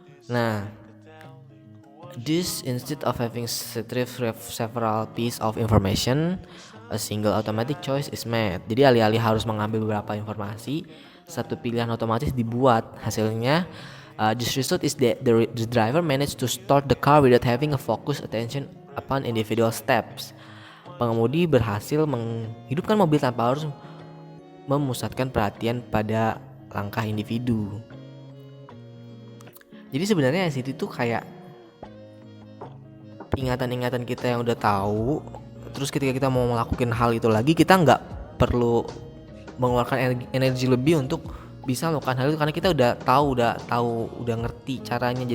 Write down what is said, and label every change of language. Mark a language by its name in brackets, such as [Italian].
[English] Nah, this instead of having several pieces of information, a single automatic choice is made. [Indonesian] Jadi alih-alih harus mengambil beberapa informasi, satu pilihan otomatis dibuat. [English] Hasilnya, this result is that the driver managed to start the car without having a focused attention upon individual steps. [Indonesian] Pengemudi berhasil menghidupkan mobil tanpa harus memusatkan perhatian pada langkah individu. Jadi sebenarnya ICT itu kayak ingatan-ingatan kita yang udah tahu, terus ketika kita mau melakukan hal itu lagi, kita nggak perlu mengeluarkan energi lebih untuk bisa melakukan hal itu karena kita udah ngerti caranya.